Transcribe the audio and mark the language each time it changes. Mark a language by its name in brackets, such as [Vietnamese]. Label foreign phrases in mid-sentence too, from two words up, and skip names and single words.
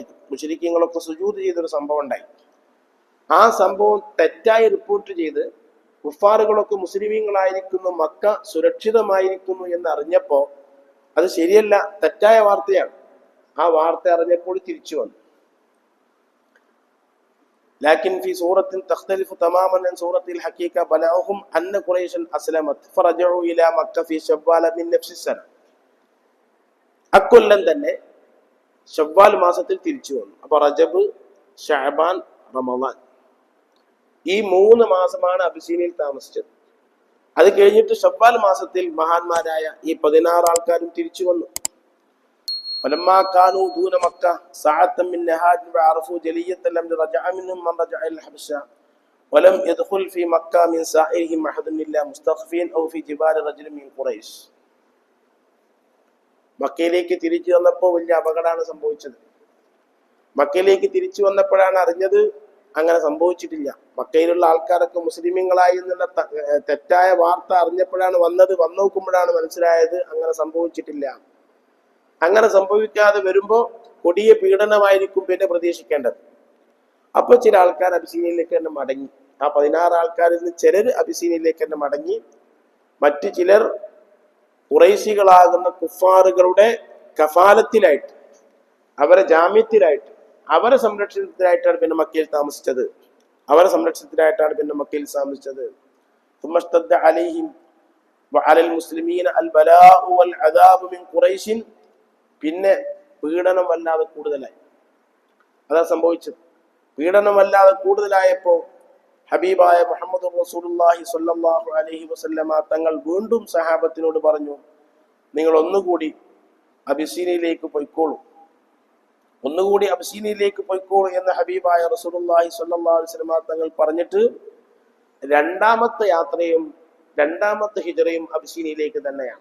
[Malayalam] മുശ്രിക്കീങ്ങളൊക്കെ സുജൂദ് ചെയ്തൊരു സംഭവം ഉണ്ടായി. ആ സംഭവം തെറ്റായി റിപ്പോർട്ട് ചെയ്ത് കുഫാറുകളൊക്കെ മുസ്ലിമീങ്ങളായിരിക്കുന്നു, മക്ക സുരക്ഷിതമായിരിക്കുന്നു എന്ന് അറിഞ്ഞപ്പോ അത് ശരിയല്ല, തെറ്റായ വാർത്തയാണ്. ആ വാർത്ത അറിഞ്ഞപ്പോൾ തിരിച്ചു വന്നു. [Arabic] لكن في سورة تختلف تماما عن سورة الحقيقة بلغهم أن قريشا أسلمت فرجعوا إلى مكة في شوال من نفس السنة. [Malayalam] അക്കൊല്ലം തന്നെ ശവ്വാൽ മാസത്തിൽ തിരിച്ചു വന്നു. അപ്പൊ റജബ്, ഷഅബാൻ, റമദാൻ ഈ 3 മാസമാണ് അബിസീനിയയിൽ താമസിച്ചത്. അത് കഴിഞ്ഞിട്ട് ശവ്വാൽ മാസത്തിൽ മഹാന്മാരായ ഈ 16 ആൾക്കാരും തിരിച്ചു വന്നു. [Arabic] فلما كانوا دون مكة ساعة من نهار وعرفوا جلية لم رجع منهم من رجع إلى الحبشة ولم يدخل في مكة من سائرهم أحد إلا مستخفين أو في جبال رجل من قريش. [Malayalam] മക്കയിലേക്ക് തിരിച്ചു വന്നപ്പോൾ വലിയ അപകടമാണ് സംഭവിച്ചത്. മക്കയിലേക്ക് തിരിച്ചു വന്നപ്പോഴാണ് അറിഞ്ഞത് അങ്ങനെ സംഭവിച്ചിട്ടില്ല. മക്കയിലുള്ള ആൾക്കാരൊക്കെ മുസ്ലിമീങ്ങളായി എന്നുള്ള തെറ്റായ വാർത്ത അറിഞ്ഞപ്പോഴാണ് വന്നത്. വന്നു നോക്കുമ്പോഴാണ് മനസ്സിലായത് അങ്ങനെ സംഭവിച്ചിട്ടില്ല. അങ്ങനെ സംഭവിക്കാതെ വരുമ്പോൾ കൊടിയ പീഡനമായിരിക്കും പിന്നെ പ്രതീക്ഷിക്കേണ്ടത്. അപ്പൊ ചില ആൾക്കാർ അബിസീനിയയിലേക്ക് തന്നെ മടങ്ങി. ആ 16 ആൾക്കാരിൽ നിന്ന് ചിലർ അബിസീനിയയിലേക്ക് തന്നെ മടങ്ങി. മറ്റു ചിലർ ഖുറൈശികളാകുന്ന കുഫാറുകളുടെ കഫാലത്തിലായിട്ട്, അവരെ ജാമ്യത്തിലായിട്ട്, അവരെ സംരക്ഷണത്തിലായിട്ടാണ് പിന്നെ മക്കയിൽ താമസിച്ചത്. [Arabic] ثم اشتد عليهم وعلى المسلمين البلاء والعذاب من قريش. [Malayalam] പിന്നെ പീഡനം വല്ലാതെ കൂടുതലായി. അതാ സംഭവിച്ചത്. പീഡനം വല്ലാതെ കൂടുതലായപ്പോ ഹബീബായ മുഹമ്മദ് റസൂലുള്ളാഹി [Arabic] صلى الله عليه وسلم [Malayalam] തങ്ങൾ വീണ്ടും സഹാബത്തിനോട് പറഞ്ഞു, നിങ്ങൾ ഒന്നുകൂടി അബിസീനിയയിലേക്ക് പോയിക്കോളൂ, എന്ന് ഹബീബായ റസൂലുള്ളാഹി [Arabic] صلى الله عليه وسلم [Malayalam] തങ്ങൾ പറഞ്ഞിട്ട് രണ്ടാമത്തെ ഹിജറയും അബിസീനിയയിലേക്ക് തന്നെയാണ്.